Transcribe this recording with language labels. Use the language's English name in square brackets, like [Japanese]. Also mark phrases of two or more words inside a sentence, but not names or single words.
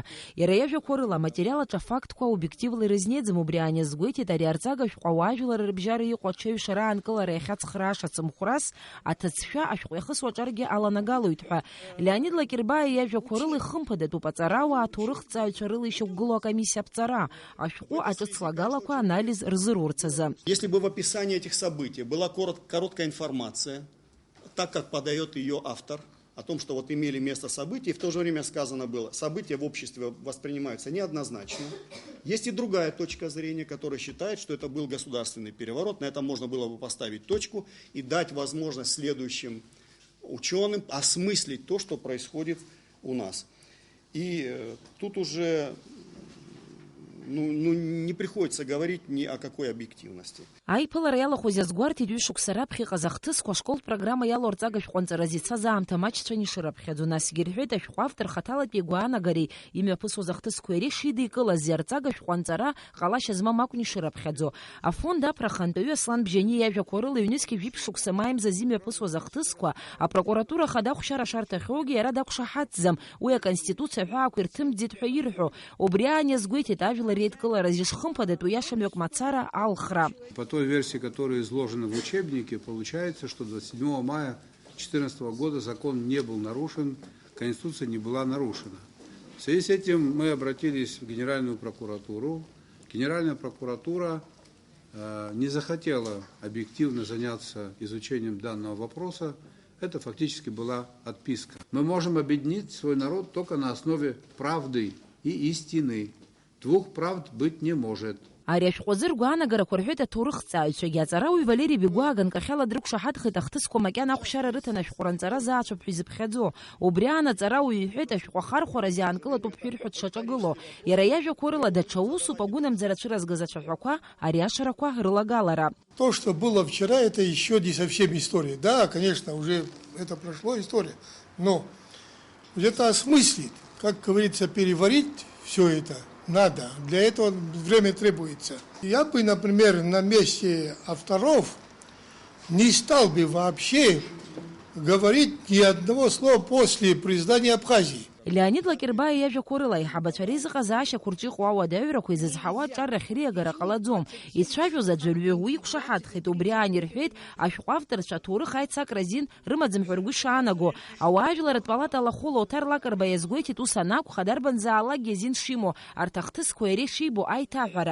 [Abkhazian] Иара иажәақәа рыла аматериал аҿы афактқәа обиективла ирызниаӡам, убри аниазгәеиҭеит ари арҵага-шәҟәы ауаажәлар рыбжьара иҟоу ачаҩша раанкылара иахьацхрааша ацымхәрас аҭыӡшәа ашәҟәы иахысуа аҿаргьы аланагалоит ҳәа. Леонид Лакербаев иажәақәа рыла ихымԥадатәуп аҵарауаа аҭоурыхҭҵааҩцәа рыла ишьақәгылоу акомиссиа аԥҵара ашәҟәы аҿыцлагалақәа анализ рзыруырц азы. [Russian] Если бы в описании этих событий была короткая информация, так как подает ее автор, о том, что вот имели место события, и в то же время сказано было, события в обществе воспринимаются неоднозначно. Есть и другая точка зрения, которая считает, что это был государственный переворот, на этом можно было бы поставить точку и дать возможность следующим ученым осмыслить то, что происходит у нас. И тут уже не приходится говорить ни о какой объективности. [Abkhazian] Аиԥылара иалахәыз иазгәарҭеит ҩышықәса раԥхьа иҟаз ахҭысқәа ашколтә программа иалоу арҵага-шәҟәы анҵаразы ицаз аамҭа маҷцәан ишырыԥхьаӡо. Насгьы ирҳәеит ашәҟәы автор хаҭалатәи игәаанагареи имҩаԥысуаз ахҭысқәа иареи шидикылази арҵага-шәҟәы анҵара ҟалашьа змам акәын ишырыԥхьаӡо. Афонд аԥрахантәаҩы Аслан Бжьани иажәақәа рыла ҩнызқьи жәиԥшықәса маимзаз имҩаԥысуаз ахҭысқәа апрокуратура хада ахәшьара шарҭахьоугьы иара дақәшаҳаҭӡам, уи аконституциа аҳәаақәа ирҭымӡеит ҳәа ирҳәо. Убри аниазгәеиҭеит ажәлар реидкылара ишхымԥадатәу иашамҩак мацара алхра. [Russian] По той версии, которая изложена в учебнике, получается, что 27 мая 2014 года закон не был нарушен, Конституция не была нарушена. В связи с этим мы обратились в Генеральную прокуратуру. Генеральная прокуратура не захотела объективно заняться изучением данного вопроса. Это фактически была отписка. Мы можем объединить свой народ только на основе правды и истины. Двух правд быть не может. [Abkhazian] Ари ашәҟәы ргәаанагарақәа рҳәеит аҭоурыхҭҵааҩцәагьы. Аҵарауаҩ Валери Бегуа ганкахьала дрықәшаҳаҭхеит ахҭысқәа макьана ахәшьара рыҭаны ашәҟәы анҵара заацәоуп ҳәа изыԥхьаӡо. Убри аан аҵарауаҩ иҳәеит ашәҟәы ахархәараз иаанкылатәуп ҳәа ирҳәо дшаҿагыло. Иара иажәақәа рыла даҽа усуп агәынамӡара цәыразгаз ацәаҳәақәа ари ашарақәа рылагалара. [Russian] То, что было вчера, это еще не совсем история. Да, конечно, уже это прошло история, но где-то осмыслить, как говорится, переварить все это надо. Для этого время требуется. Я бы, например, на месте авторов не стал бы вообще говорить ни одного слова после признания Абхазии. [Abkhazian] Леонид Лакербаев иажәақәа рыла аиҳабацәа реизыҟазаашьақәа рҿы иҟоу ауадаҩрақәа изызҳауа аҿаррахь риагара ҟалаӡом. Ицәажәоз аӡәырҩы уи иқәшаҳаҭхеит. Убри аан ирҳәеит ашәҟәы авторцәа аҭоурых аицакра азин рымаӡам ҳәа ргәы ишаанаго. Ауаажәларатә палата Лахәыла Оҭар Лакрба иазгәеиҭеит ус анакәха дарбанзаалакгьы азин шимоу арҭ ахҭысқәа иареи шибо аиҭаҳәара.